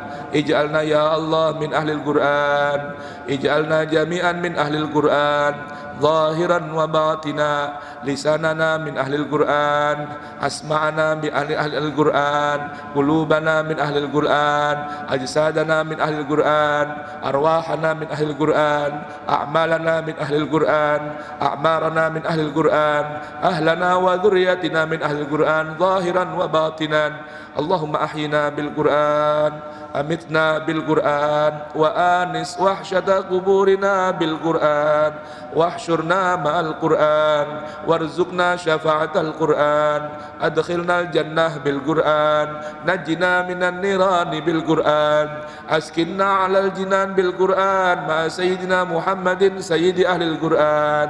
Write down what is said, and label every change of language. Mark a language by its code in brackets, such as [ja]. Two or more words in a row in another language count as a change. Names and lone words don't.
[ar] اجعلنا يا الله من أهل القرآن اجعلنا جميعا من أهل القرآن ظاهرا وباطنا لساننا من أهل القرآن أسماعنا من أهل القرآن قلوبنا من أهل القرآن أجسادنا من أهل القرآن أرواحنا من أهل القرآن أعمالنا من أهل القرآن أعمارنا من أهل القرآن أهلنا وذرياتنا من أهل القرآن ظاهرا وباطنا. اللهم أحينا بالقرآن أمتنا بالقرآن وآنس وحشة قبورنا بالقرآن وحشة واحشرنا مع القرآن وارزقنا شفاعة القرآن أدخلنا الجنة بالقرآن نجنا من النيران بالقرآن أسكننا على الجنان بالقرآن مع سيدنا محمد سيد أهل القرآن